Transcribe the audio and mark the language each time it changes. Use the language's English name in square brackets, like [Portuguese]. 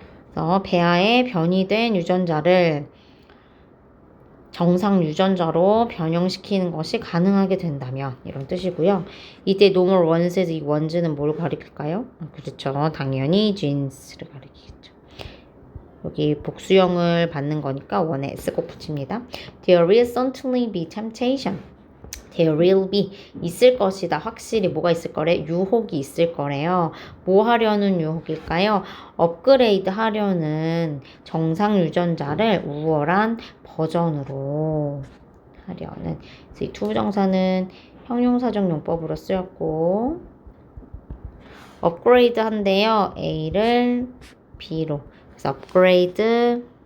[Korean] 그래서 배아에 변이된 유전자를 정상 유전자로 변형시키는 것이 가능하게 된다면 이런 뜻이고요. 이때 normal ones에서 이 ones는 뭘 가리킬까요? 그렇죠. 당연히 genes를 가리키겠죠. 여기 복수형을 받는 거니까 one에 s 꼭 붙입니다. [English] There will certainly be temptation. There will be [Korean] 있을 것이다. 확실히 뭐가 있을 거래? 유혹이 있을 거래요. 뭐 하려는 유혹일까요? 업그레이드 하려는 정상 유전자를 우월한 버전으로 하려는. 그래서 이 투부정사는 형용사적 용법으로 쓰였고 업그레이드 한대요. A를 B로. 그래서 업그레이드